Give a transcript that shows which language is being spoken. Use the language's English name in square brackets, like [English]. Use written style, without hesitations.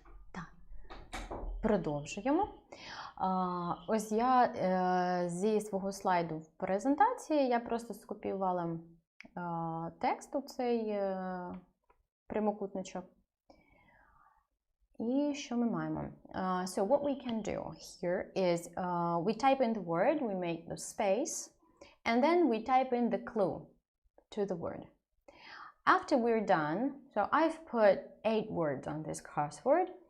[Ukrainian] Так, продовжуємо. Ось я зі свого слайду в презентації я просто скопіювала текст у цей прямокутничок. І що ми маємо? [English] So what we can do here is we type in the word, we make the space, and then we type in the clue to the word. After we're done, so I've put 8 words on this crossword.